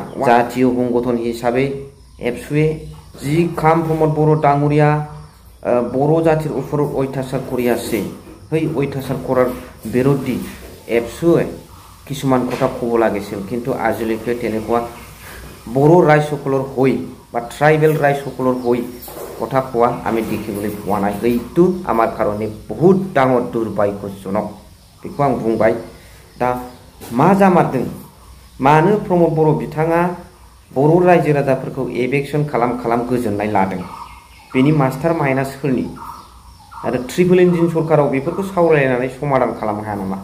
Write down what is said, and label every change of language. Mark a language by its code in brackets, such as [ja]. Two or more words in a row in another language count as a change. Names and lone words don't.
[as] জাতীয় সংগঠন হিচাপে এপছুৱে যি কাম প্ৰমদ বড়ো ডাঙৰীয়া বড়ো জাতিৰ ওপৰত অত্যাচাৰ কৰি আছে সেই অত্যাচাৰ কৰাৰ বিৰোধী এপছুৱে কিছুমান কথা ক'ব লাগিছিল কিন্তু আজিলৈকে তেনেকুৱা বড়ো ৰাইজসকলৰ হৈ বা ট্ৰাইবেল ৰাইজসকলৰ হৈ কথা কোৱা আমি দেখিবলৈ পোৱা নাই। এইটো আমাৰ কাৰণে বহুত ডাঙৰ দুৰ্ভাগ্যজনক [brx] बेखौ आं बुंबाय। दा मा जामारदों मानो प्रमद बर' बिथाङा बर' रायजो राजाफोरखौ इलेक्शन खालाम गोजोननाय लादों बेनि [en] master mind [brx] सोरनि आरो [en] triple engine [brx] सरकाराव बेफोरखौ सावरायनानै समाधान खालामनो हाया नामा?